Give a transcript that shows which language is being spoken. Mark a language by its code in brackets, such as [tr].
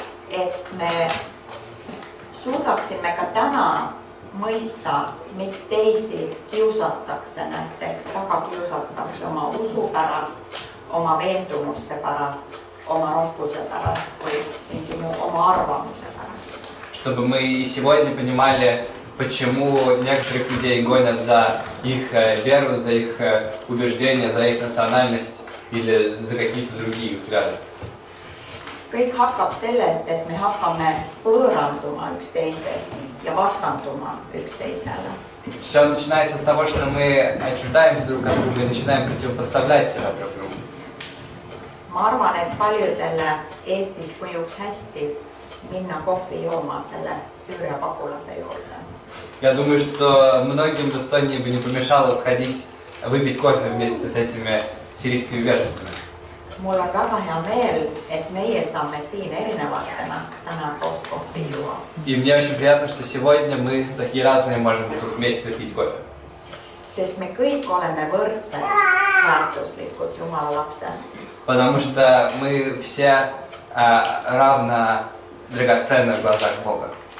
[et] Et me suudaksime ka täna mõista, miks teisi kiusatakse, näiteks taga kiusatakse oma usu pärast, oma veendumuste pärast, oma rahvuse pärast või mingi muu oma arvamuse pärast. [ru] Чтобы мы и сегодня понимали, почему некоторых людей гонят за их веру, за их убеждения, за их национальность или за какие-то другие взгляды. [et] Kõik hakkab sellest, et me hakkame põõranduma üksteisest ja vastanduma üksteisele. [ru] Все начинается с того, что мы отчуждаемся друг от друга и начинаем противопоставлять себя друг другу. [et] Ma arvan, et paljudele Eestis mõjuks hästi minna kohvi jooma selle Süüria pagulase juurde. [ru] Я думаю, что многим в Эстонии бы не помешало сходить, выпить кофе вместе с этими сирийскими беженцами. [et] mul on väga hea meel, et meie saame siin erinevatena täna koos kohvi juua. [ru] И мне очень приятно, что сегодня мы такие разные можем тут вместе пить кофе. [et] Sest me kõik oleme võrdsed väärtuslikud Jumala lapsed. [ru] Потому что мы все равно драгоценны в глазах Бога.